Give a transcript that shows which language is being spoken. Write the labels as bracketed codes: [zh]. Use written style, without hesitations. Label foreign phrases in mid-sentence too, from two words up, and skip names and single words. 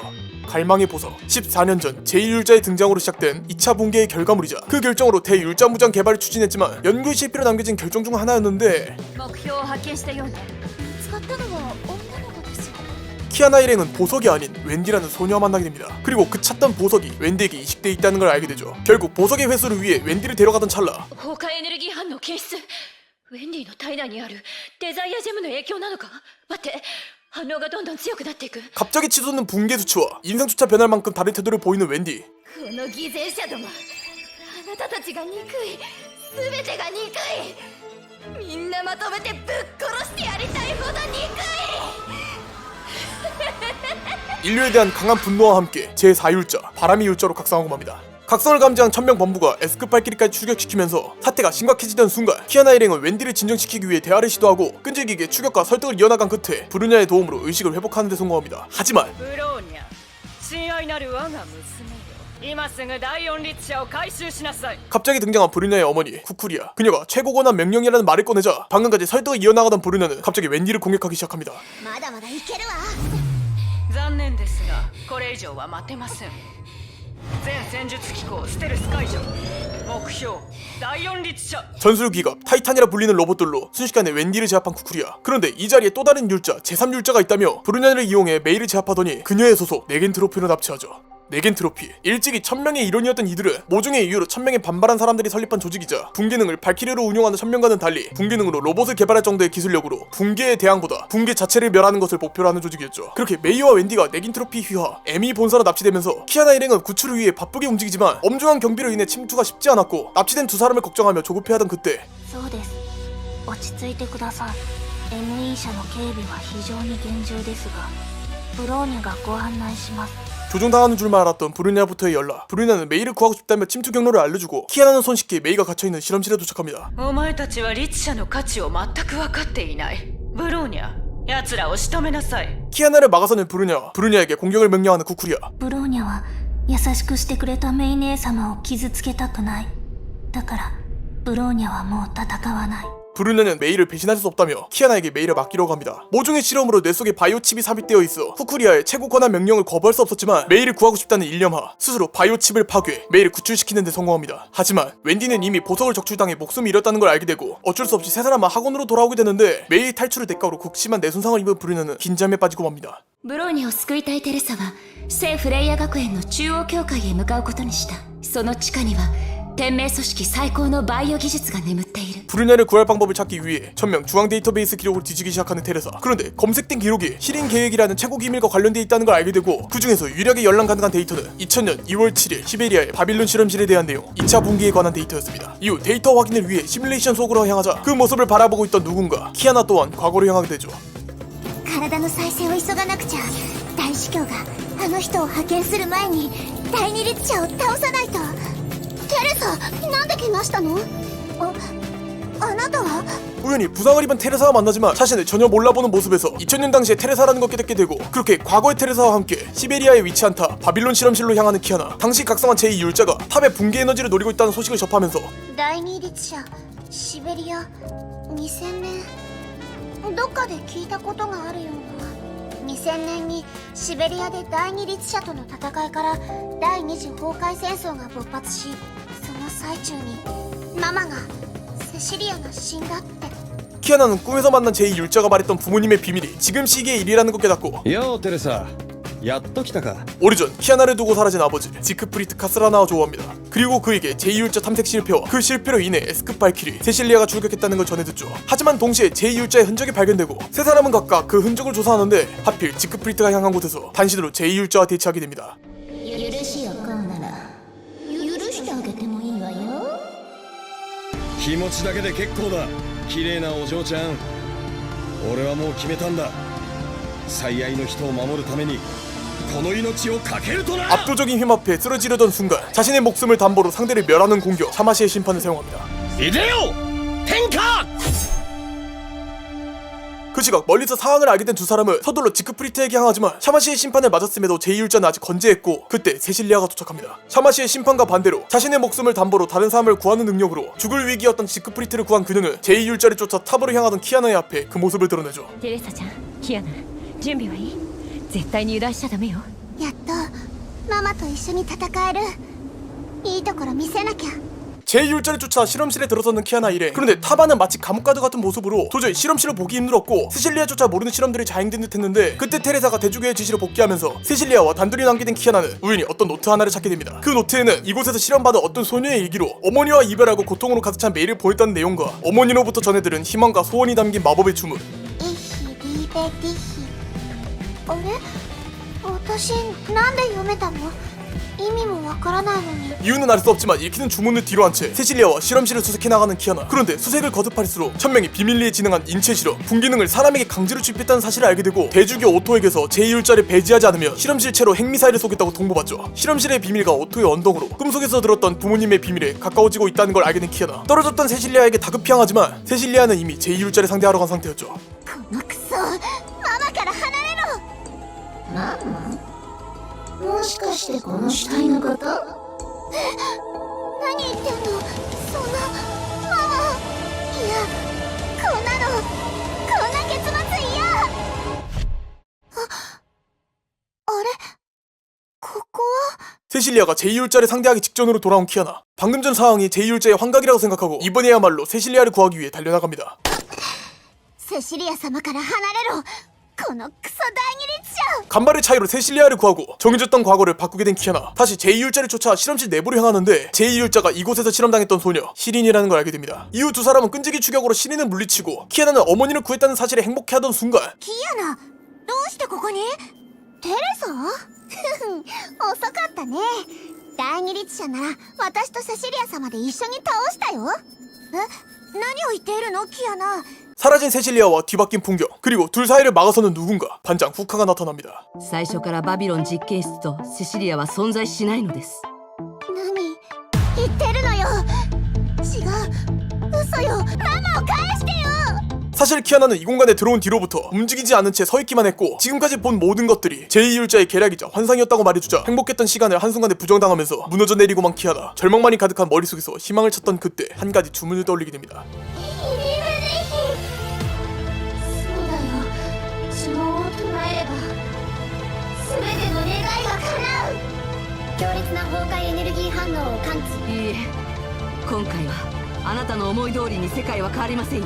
[ko] 갈망의 보석, 14년 전 제2율자의 등장으로 시작된 2차 붕괴의 결과물이자 그 결정으로 대율자 무장 개발을 추진했지만 연구의 실패로 남겨진 결정 중 하나였는데, 키아나 일행은 보석이 아닌 웬디라는 소녀와 만나게 됩니다. 그리고 그 찾던 보석이 웬디에게 이식돼 있다는 걸 알게 되죠. 결국 보석의 회수를 위해 웬디를 데려가던 찰나 [ja] ウェンディの体内にあるデザイアジェムの影響なのか。待って、反応がどんどん強くなっていく。 [ko] 갑자기 치솟는 붕괴 수치와 인상조차 변할 만큼 다른 태도를 보이는 웬디. [ja] この偽善者ども、あなたたちが憎い、全てが憎い。みんなまとめてぶっ殺してやりたいほど憎い。 [ko] 인류에 대한 강한 분노와 함께 제4율자 바람의 율자로 각성하고 맙니다. 각성을 감지한 천명 본부가 에스크 발키리까지 추격시키면서 사태가 심각해지던 순간 키아나 일행은 웬디를 진정시키기 위해 대화를 시도하고 끈질기게 추격과 설득을 이어나간 끝에 브루냐의 도움으로 의식을 회복하는 데 성공합니다. 하지만 갑자기 등장한 브루냐의 어머니 쿠쿠리아, 그녀가 최고권한 명령이라는 말을 꺼내자 방금까지 설득을 이어나가던 브루냐는 갑자기 웬디를 공격하기 시작합니다. [ja] 全戦術機構ステルス解除目標第4律者 [ko] 전술 기갑 타이탄이라 불리는 로봇들로 순식간에 웬디를 제압한 쿠쿠리아. 그런데 이 자리에 또 다른 율자 제3율자가 있다며 브루냐를 이용해 메이를 제압하더니 그녀의 소속 네겐 트로피로 납치하죠. 네겐트로피. 일찍이 1000명의 일원이었던 이들은 모종의 이유로 1000명의 반발한 사람들이 설립한 조직이자 붕괴능을 발키리로 운용하는 1000명과는 달리 붕괴능으로 로봇을 개발할 정도의 기술력으로 붕괴의 대항보다 붕괴 자체를 멸하는 것을 목표로 하는 조직이었죠. 그렇게 메이와 웬디가 네겐트로피 휘하 에미 본사로 납치되면서 키아나 일행은 구출을 위해 바쁘게 움직이지만 엄중한 경비로 인해 침투가 쉽지 않았고 납치된 두 사람을 걱정하며 조급해하던 그때 [ja] そうです。落ち着いてください。ME 社の警備は非常に厳重ですが、ブローニャがご案内します。 [ko] 조종당하는 줄만 알았던 브루냐부터의 연락. 브루냐는 메이를 구하고 싶다며 침투 경로를 알려주고 키아나는 손쉽게 메이가 갇혀있는 실험실에 도착합니다. [ja] お前たちはリツ社の価値を全く分かっていない。ブローニャ、奴らを仕留めなさい。 [ko] 키아나를 막아서는 브루냐에게 공격을 명령하는 쿠쿠리아. [ja] ブローニャは優しくしてくれたメイ姉様を傷つけたくない。だからブローニャはもう戦わない。 [ko] 브루냐는 메이를 배신할 수 없다며 키아나에게 메이를 맡기려고 합니다. 모종의 실험으로 뇌 속에 바이오 칩이 삽입되어 있어 쿠쿠리아의 최고 권한 명령을 거부할 수 없었지만 메이를 구하고 싶다는 일념하 스스로 바이오 칩을 파괴 메이를 구출시키는 데 성공합니다. 하지만 웬디는 이미 보석을 적출당해 목숨을 잃었다는 걸 알게 되고 어쩔 수 없이 세 사람은 학원으로 돌아오게 되는데 메이의 탈출을 대가로 극심한 뇌손상을 입은 브루냐는 긴장에 빠지고 맙니다. [ja] ブローニャを救いたいテレサは聖フレイヤ学園の中央教会へ向かうことにした。その地下には天命組織最高のバイオ技術が眠っている。 [ko] 브루냐를 구할 방법을 찾기 위해 1000명 중앙 데이터베이스 기록을 뒤지기 시작하는 테레사. 그런데 검색된 기록이 실행 계획이라는 최고 기밀과 관련돼 있다는 걸 알게 되고 그 중에서 유일하게 열람 가능한 데이터는 2000년 2월 7일 시베리아의 바빌론 실험실에 대한 내용 2차 붕괴에 관한 데이터였습니다. 이후 데이터 확인을 위해 시뮬레이션 속으로 향하자 그 모습을 바라보고 있던 누군가 키아나 또한 과거로 향하게 되죠. [ja] 体の再生を急がなくちゃ。大司教があの人を派遣する前に第二律者を倒さないと。テレサ、なんで怪我したの？あなたは？ [ko] 우연히 부상을 입은 테레사와 만나지만 자신을 전혀 몰라보는 모습에서 2000년 당시의 테레사라는 걸 깨닫게 되고 그렇게 과거의 테레사와 함께 시베리아에 위치한 타 바빌론 실험실로 향하는 키아나. 당시 각성한 제2율자가 탑의 붕괴 에너지를 노리고 있다는 소식을 접하면서 [ja] 第二律者シベリア2000年どっかで聞いたことがあるような。2000年にシベリアで第二律者との戦いから第二次崩壊戦争が勃発し、その最中にママがセシリアが死んだって。 [ko] 키아나는 꿈에서 만난 제2율자가 말했던 부모님의 비밀이 지금 시기의 일이라는 걸 깨닫고 [ja] ようテレサ、やっと来たか。 [ko] 오래전 키아나를 두고 사라진 아버지 지크프리트 카스라나와 조우합니다. 그리고 그에게 제2율자 탐색 실패와 그 실패로 인해 에스크 발키리 세실리아가 출격했다는 걸 전해듣죠. 하지만 동시에 제2율자의 흔적이 발견되고 세 사람은 각각 그 흔적을 조사하는데 하필 지크프리트가 향한 곳에서 단신으로 제2율자와 대치하게 됩니다. [ja] 許しを買うなら許してあげてもいいわよ。気持ちだけで結構だ。綺麗なお嬢ちゃん、俺はもう決めたんだ。最愛の人を守るためにこの命を懸けるとな。 [ko] 압도적인 힘 앞에 쓰러지려던 순간 자신의 목숨을 담보로 상대를 멸하는 공격 샤마시의 심판을 사용합니다. [ja] いでよ天下。 [ko] 그 시각 멀리서 상황을 알게 된 두 사람은 서둘러 지크프리트에게 향하지만 샤마시의 심판을 맞았음에도 제2율자는 아직 건재했고 그때 세실리아가 도착합니다. 샤마시의 심판과 반대로 자신의 목숨을 담보로 다른 사람을 구하는 능력으로 죽을 위기였던 지크프리트를 구한 그녀는 제2율자를 쫓아 탑으로 향하던 키아나의 앞에 그 모습을 드러내죠. [ja] テレサちゃん、キアナ、準備はいい？絶対に油断しちゃダメよ。やっとママと一緒に戦える。いいところ見せなきゃ。 [ko] 제2율자를 쫓아 실험실에 들어서는 키아나 일행. 그런데 타바는 마치 감옥가드 같은 모습으로 도저히 실험실을 보기 힘들었고 세실리아조차 모르는 실험들이 자행된 듯 했는데 그때 테레사가 대주교의 지시를 복귀하면서 세실리아와 단둘이 남게 된 키아나는 우연히 어떤 노트 하나를 찾게 됩니다. 그 노트에는 이곳에서 실험받은 어떤 소녀의 일기로 어머니와 이별하고 고통으로 가득 찬 메이를 보냈다는 내용과 어머니로부터 전해들은 희망과 소원이 담긴 마법의 주문. [de] Ich liebe dich. [ja] あれ？私なんで読めたの？意味もわからないのに。 [ko] 이유는 알 수 없지만 읽히는 주문을 뒤로 한 채 세실리아와 실험실을 수색해 나가는 키아나. 그런데 수색을 거듭할수록 1000명이 비밀리에 진행한 인체 실험, 붕기능을 사람에게 강제로 주입했다는 사실을 알게 되고 대주교 오토에게서 제2율자를 배제하지 않으면 실험실체로 핵미사일을 쏘겠다고 통보받죠. 실험실의 비밀과 오토의 언덕으로 꿈속에서 들었던 부모님의 비밀에 가까워지고 있다는 걸 알게 된 키아나. 떨어졌던 세실리아에게 다급히 향하지만 세실리아는 이미 제2율자를 상대하러 간 상태였죠. [ja] このクソ、ママから離れろ。ママ？もしかしてこの死体のこと？何言ってんの？そんなママ。いや、こんな結末嫌。あれ？ここは？ [ko] 세실리아가 제2율자를 상대하기 직전으로 돌아온 키아나. 방금 전 상황이 제2율자의 환각이라고 생각하고 이번에야말로 세실리아를 구하기 위해 달려나갑니다. [ja] セシリア様から離れろ。このクソ大義立者 [ko] 간발의 차이로 세실리아를 구하고 정해졌던 과거를 바꾸게 된 키아나. 다시 제2율자를 쫓아 실험실 내부로 향하는데 제2율자가 이곳에서 실험당했던 소녀 시린이라는 걸 알게 됩니다. 이후 두 사람은 끈질기 추격으로 시린을 물리치고 키아나는 어머니를 구했다는 사실에 행복해하던 순간 [ja] キアナどうしてここにテレサ遅かったね。第二律者なら私とセシリア様で一緒に倒したよ。何を言っているのキアナ。 [ko] 사라진 세실리아와 뒤바뀐 풍경 그리고 둘 사이를 막아서는 누군가. 반장 후카가 나타납니다. [ja] 最初からバビロン実験室とセシリアは存在しないのです。何言ってるのよ。違う嘘よ。ママを返してよ。 [ko] 사실 키아나는 이 공간에 들어온 뒤로부터 움직이지 않은 채 서있기만 했고 지금까지 본 모든 것들이 제2율자의 계략이자 환상이었다고 말해주자 행복했던 시간을 한순간에 부정당하면서 무너져 내리고만 키아나. 절망만이 가득한 머릿속에서 희망을 찾던 그때 한 가지 주문을 떠올리게 됩니다. [ja] そうだよ。呪文を唱えれば全ての願いが叶う。強烈な崩壊エネルギー反応を感知。いいえ、今回はあなたの思い通りに世界は変わりませんよ。